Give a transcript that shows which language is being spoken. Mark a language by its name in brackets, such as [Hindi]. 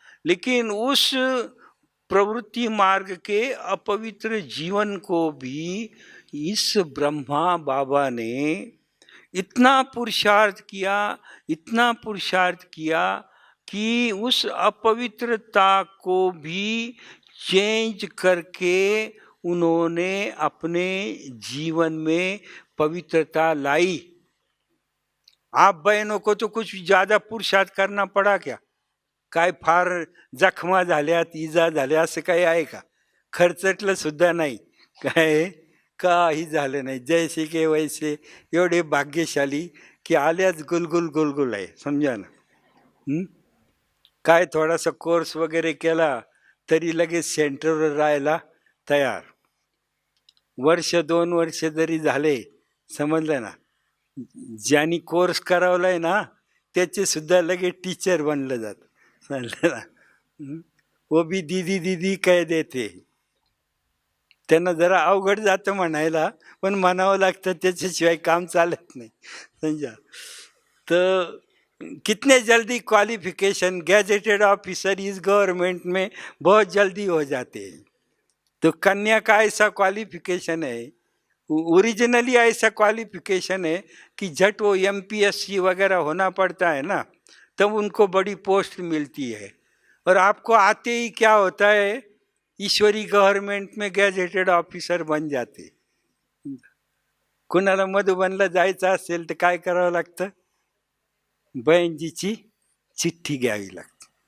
[Hindi] लेकिन उस प्रवृत्ति मार्ग के अपवित्र जीवन को भी इस ब्रह्मा बाबा ने इतना पुरुषार्थ किया, इतना पुरुषार्थ किया कि उस अपवित्रता को भी चेंज करके उन्होंने अपने जीवन में पवित्रता लाई। आप बहनों को तो कुछ ज्यादा पुरुषार्थ करना पड़ा क्या? [Marathi] काय फार जखमा झाल्यात, इजा झाल्या असं काही आहे का? खर्चटलं सुद्धा नाही, काय काही झालं नाही। [Hindi] जैसे के वैसे, [Marathi] एवढे भाग्यशाली की आल्याच गुलगुल गुलगुल आहे, समजा ना. काय थोडासा कोर्स वगैरे केला तरी लगेच सेंटरवर राहायला तयार. वर्ष 2 वर्ष जरी झाले, समजलं ना, ज्यांनी कोर्स करावलाय ना त्याचे सुद्धा लगेच टीचर बनलं जात, समजलं ना. [Hindi] वो भी दीदी दीदी कह देते. [Marathi] त्यांना जरा अवघड जातं म्हणायला, पण म्हणावं लागतं, त्याच्याशिवाय काम चालत नहीं, समझा. [Hindi] तो कितने जल्दी क्वालिफिकेशन गैजेटेड ऑफिसर इस गवर्नमेंट में बहुत जल्दी हो जाते हैं. तो कन्या का ऐसा क्वालिफिकेशन है, ओरिजिनली ऐसा क्वालिफिकेशन है कि झट वो MPSC वगैरह होना पड़ता है ना, तब उनको बड़ी पोस्ट मिलती है. और आपको आते ही क्या होता है, ईश्वरी गव्हर्नमेंट में गॅजेटेड ऑफिसर बन जाते. [Marathi] कुणाला मधुबनला जायचं असेल तर काय करावं लागतं, बहिणजीची चिठ्ठी घ्यावी लागते.